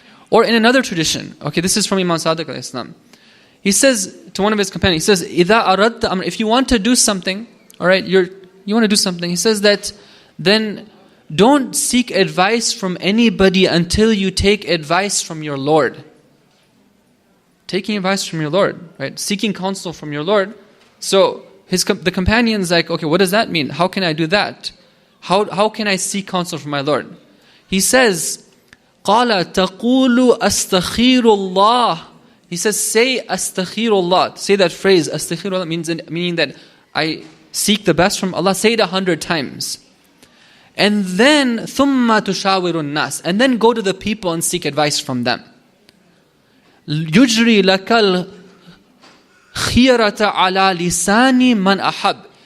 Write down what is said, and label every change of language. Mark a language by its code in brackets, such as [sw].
[en] Or in another tradition, okay, this is from Imam Sadiq alayhi salam. He says to one of his companions, he says, [ar] إِذَا أَرَدْتَ أَمْرًا, [en] if you want to do something, all right, you want to do something, he says that then don't seek advice from anybody until you take advice from your Lord. Taking advice from your Lord, right? Seeking counsel from your Lord. So the companion's like, okay, what does that mean? How can I do that? How can I seek counsel from my Lord? [ar] He says, قَالَ تَقُولُ أَسْتَخِيرُ اللَّهِ. [en] He says, say astaghfirullah. Say that phrase, astaghfirullah, meaning that I seek the best from Allah. Say it 100 times. And then [ar] ثُمَّ تُشَاوِرُ النَّاسِ, [en] and then go to the people and seek advice from them. [ar] يُجْرِي لَكَ الْخِيَرَةَ عَلَى لِسَانِ مَنْ أَحَبْ.